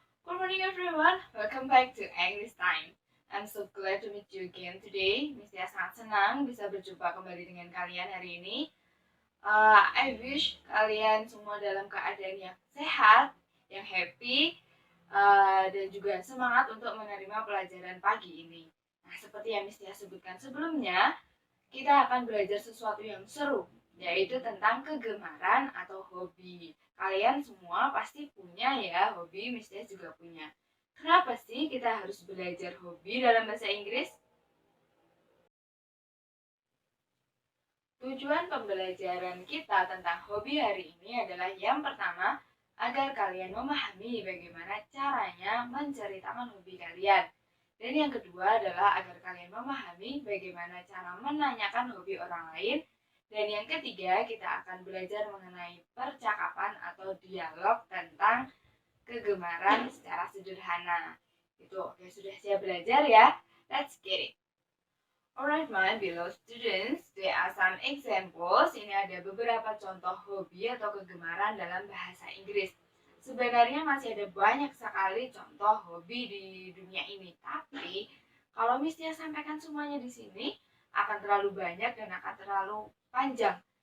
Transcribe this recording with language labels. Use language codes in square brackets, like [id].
[en] Good morning everyone, welcome back to English Time. I'm so glad to meet you again today. [id] Miss Tia sangat senang bisa berjumpa kembali dengan kalian hari ini. [en] I wish [id] kalian semua dalam keadaan yang sehat, yang [en] happy, [id] dan juga semangat untuk menerima pelajaran pagi ini. Nah, seperti yang Miss Tia sebutkan sebelumnya, kita akan belajar sesuatu yang seru, yaitu tentang kegemaran atau hobi. Kalian semua pasti punya ya hobi, Miss Tia juga punya. Kenapa sih kita harus belajar hobi dalam bahasa Inggris? Tujuan pembelajaran kita tentang hobi hari ini adalah yang pertama, agar kalian memahami bagaimana caranya menceritakan hobi kalian. Dan yang kedua adalah agar kalian memahami bagaimana cara menanyakan hobi orang lain. Dan yang ketiga, kita akan belajar mengenai percakapan atau dialog tentang kegemaran secara sederhana. Oke, sudah siap belajar ya? [en] Let's get it! Alright, my beloved students, there are some examples. [id] Ini ada beberapa contoh hobi atau kegemaran dalam bahasa Inggris. Sebenarnya masih ada banyak sekali contoh hobi di dunia ini, tapi kalau Miss Tia sampaikan semuanya di sini akan terlalu banyak dan akan terlalu panjang.